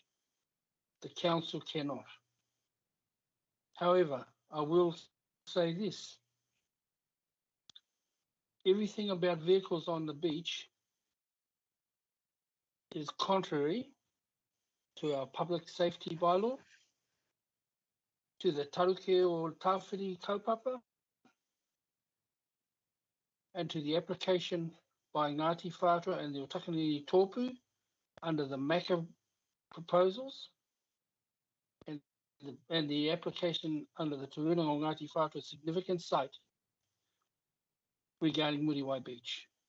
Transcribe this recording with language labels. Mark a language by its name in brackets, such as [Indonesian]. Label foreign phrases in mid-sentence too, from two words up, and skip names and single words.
[English] The council cannot. However, I will say this. Everything about vehicles on the beach is contrary to our public safety bylaw, to the [Māori] taruke o tawhiri kaupapa, [English] and to the application by Ngāti Whātua and the Otakanini Tōpū under the MACA proposals, and the application under the Te Rūnanga o Ngāti Whātua significant site regarding Muriwai Beach.